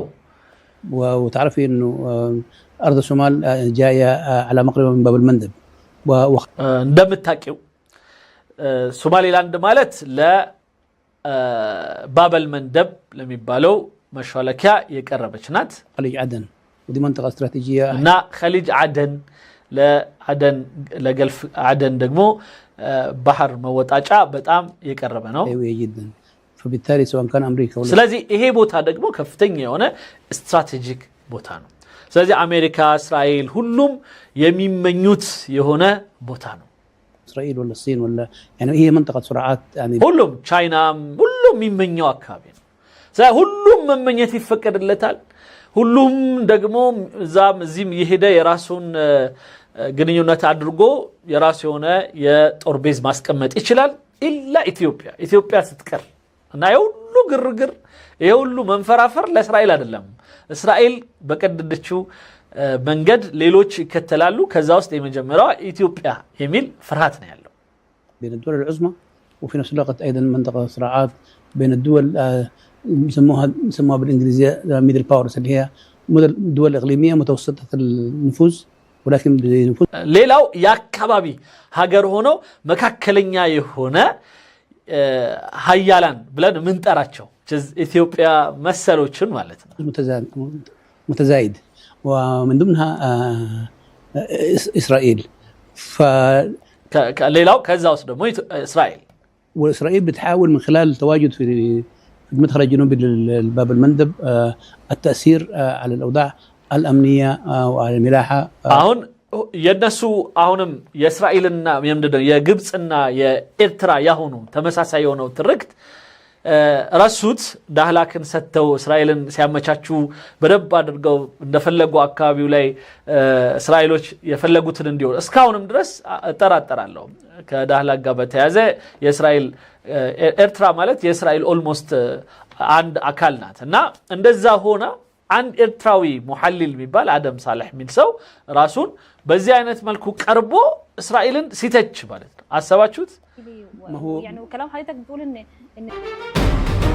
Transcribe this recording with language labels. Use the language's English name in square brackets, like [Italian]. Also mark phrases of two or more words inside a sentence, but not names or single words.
[Arabic] وتعرفي انه ارض الصومال جايه على مقربه من باب المندب [Amharic] እንደምታውቂው ሶማሊላንድ ማለት ለባበል መንደብ ለሚባለው መሻለኪያ የቀረበች ናት [Arabic] خليج عدن ودي منطقه استراتيجيه [Amharic] እና [Arabic] خليج عدن [Amharic] ለገልፍ عدن ደግሞ ባህር መወጣጫ በጣም የቀረበ ነው [Arabic] قويه جدا فبالتالي سواء كان امريكا ولا [Amharic] ስለዚህ ይሄ ቦታ ደግሞ ከፍተኛ የሆነ ስትራቴጂክ ቦታ ነው ስለዚህ አሜሪካ እስራኤል ሁሉም የሚመኙት የሆነ ቦታ ነው [Arabic] اسرائيل ولا الصين ولا يعني هي منطقه صراعات يعني [Amharic] ሁሉም ቻይና ሁሉም የሚመኘው አካባቢ ነው ስለዚህ ሁሉም መመኘት ይፈቀድለታል ሁሉም ደግሞ እዚህም የሄደ የራሱን ግንኙነት አድርጎ የራሱ የሆነ የጦር ቤዝ ማስቀመጥ ይችላል ኢላ ኢትዮጵያ ስትቀር እና የሁሉ ግርግር የሁሉ መንፈራፈር ለእስራኤል አይደለም እስራኤል በቀደደችው መንገድ ሌሎች ይከተላሉ ከዛ ውስጥ የመጀመሪያው ኢትዮጵያ የሚል ፍርሃት ነው ያለው [Arabic] بين الدول العظمى وفي نفس الوقت ايضا منطقه صراعات بين الدول يسموها بالانجليزيه [English] middle powers [Arabic] اللي هي دول اقليميه متوسطه النفوذ ولكن بنفوذ [Amharic] ሌላው ያካባቢ ሀገር ሆኖ መካከለኛ የሆነ ሀያላን ብለን ምንጠራቸው ኢትዮጵያ መሰሎችን ማለት ነው [Arabic] متزايد ومن ضمنها اسرائيل [Amharic] ሌላው ከዛ ውስጥ ደግሞ እስራኤል [Arabic] واسرائيل بتحاول من خلال التواجد في المدخل الجنوبي للباب المندب التاثير على الاوضاع الامنيه وعلى الملاحه [Amharic] አሁን የነሱ አሁንም የእስራኤልና የምንድነው የግብጽና የኤርትራ ያሆኑ ተመሳሳይ የሆነው ትርክት ረሱት ዳህላክን ሰተው እስራኤልን ሲያመቻቹ በደብ አድርገው እንደፈለጉ አካባቢው ላይ እስራኤሎች የፈለጉትን እንዲሆን እስካሁንም ድረስ ተራጠራለው ከዳህላክ ጋር በተያዘ የእስራኤል ኤርትራ ማለት የእስራኤል ኦልሞስት አንድ አካል ናት እና እንደዛ ሆነ አንድ ኤርትራዊ ሙሐሊል የሚባል አደም ሳልህ የሚል ሰው ራሱን በዚህ አይነት መልኩ ቀርቦ እስራኤልን ሲተች ማለት ነው አሰባችሁት [Arabic] يعني وكلام حضرتك بتقول ان